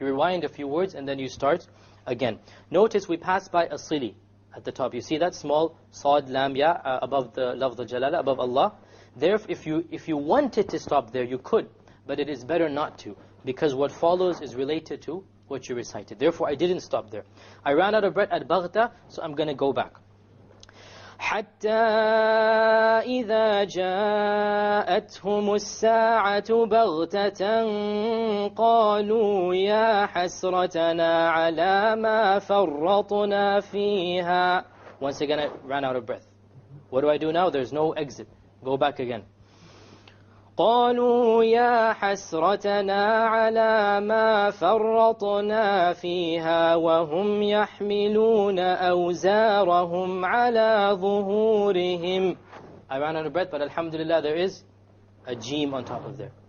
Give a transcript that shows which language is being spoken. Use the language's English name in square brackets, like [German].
[English] You rewind a few words and then you start again. Notice we pass by a sili at the top. You see that small sad lam ya above the lafz al-jalala, above Allah. There, if you wanted to stop there, you could. But it is better not to, because what follows is related to what you recited. Therefore, I didn't stop there. I ran out of breath at baghta, so I'm going to go back. [Arabic] حتى إذا جاءتهم الساعة بغتة قالوا يا حسرتنا على ما فرطنا فيها. [English] Once again, I ran out of breath. What do I do now? There's no exit. Go back again. [Arabic] قالوا يا حسرتنا على ما فرطنا فيها وهم يحملون أوزارهم على ظهورهم. [English] I ran out of breath, but alhamdulillah there is a jim on top of there.